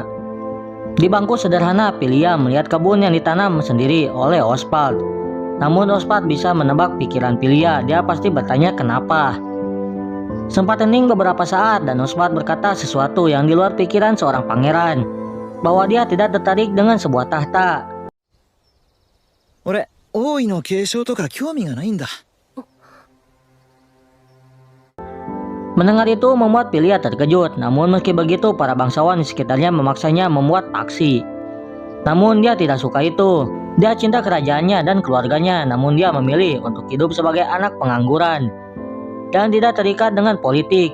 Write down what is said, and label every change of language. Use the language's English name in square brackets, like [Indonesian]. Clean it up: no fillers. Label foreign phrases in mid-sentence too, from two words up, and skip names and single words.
[Indonesian] Di bangku sederhana Pilia melihat kebun yang ditanam sendiri oleh Ospat. Namun Ospat bisa menebak pikiran Pilia. Dia pasti bertanya kenapa. Sempat hening beberapa saat dan Ospat berkata sesuatu yang di luar pikiran seorang pangeran, bahwa dia tidak tertarik dengan sebuah tahta. [Japanese] 俺王位の継承とか興味がないんだ。 [Indonesian] Mendengar itu membuat Pilia terkejut. Namun meski begitu para bangsawan di sekitarnya memaksanya membuat paksi. Namun dia tidak suka itu. Dia cinta kerajaannya dan keluarganya. Namun dia memilih untuk hidup sebagai anak pengangguran dan tidak terikat dengan politik.